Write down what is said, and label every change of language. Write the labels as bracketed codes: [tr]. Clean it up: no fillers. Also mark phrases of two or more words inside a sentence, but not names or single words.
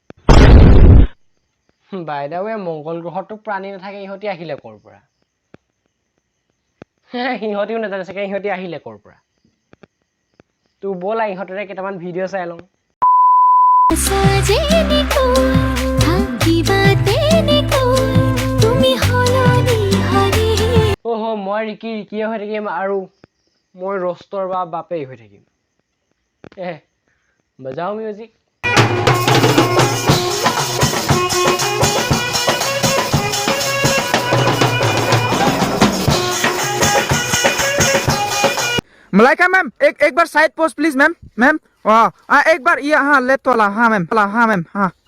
[en] by the way [as] মংগল গ্ৰহতো প্ৰাণী নাথাকে ইহতি আহিলে কৰ পৰা ইহতিও নাজানে চাগে ইহতি আহিলে কৰ পৰা তো বলা ইহতৰে কেইটামান ভিডিঅ' চাই লওঁ ওহো মই ৰিকিয়ে হৈ থাকিম আৰু মই ৰষ্টৰ বা বাপেই হৈ থাকিম বজাও মিউজিক [hi] मलाइका मैम एक बार [en] side post please ma'am ma'am [hi] एक बार ये हाँ लेफ्ट वाला हाँ मैम हाँ